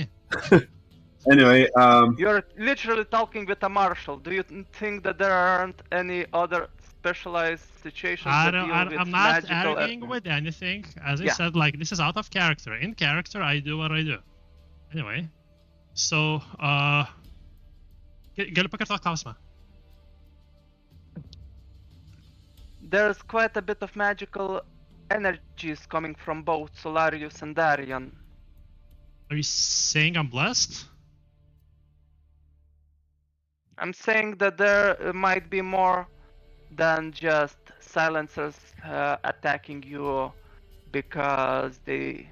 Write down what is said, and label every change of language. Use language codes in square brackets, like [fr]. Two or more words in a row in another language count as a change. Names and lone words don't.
[en] Anyway, You're literally talking with a marshal. Do you think that there aren't any other specialized situations that deal with I'm not magical? arguing with anything. As I Yeah. said, like, this is out of character. In character, I do what I do. Anyway. So, [lt] galiu pakartoti klausimą. [en] There's quite a bit of magical energies coming from both Solarius and Darian. Are you saying I'm blessed? I'm saying that there might be more than just silencers attacking you because they...